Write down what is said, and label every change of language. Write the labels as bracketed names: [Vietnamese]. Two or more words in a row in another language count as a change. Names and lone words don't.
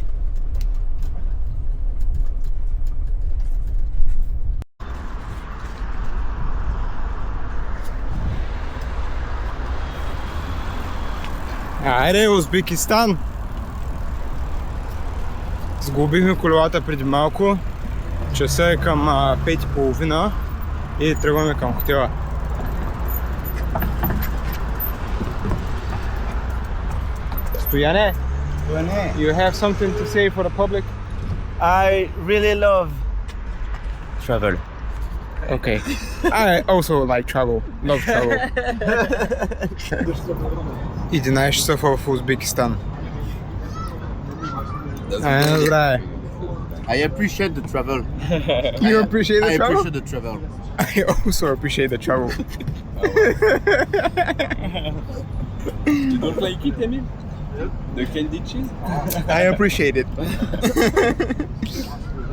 [Bulgarian] Айде, Узбекистан! Сгубихме колелата преди малко. Часа е към 5:30 и тръгваме към хотела. Стояне, [English] you have something to say for the public? I really love travel. Okay. I also like travel. Love travel. [Bulgarian] 11 часа в Узбекистан. Добре. [English] I appreciate the travel. You appreciate the I travel? appreciate the travel. I also appreciate the travel. You don't like it, Emil? The candy cheese? I appreciate it.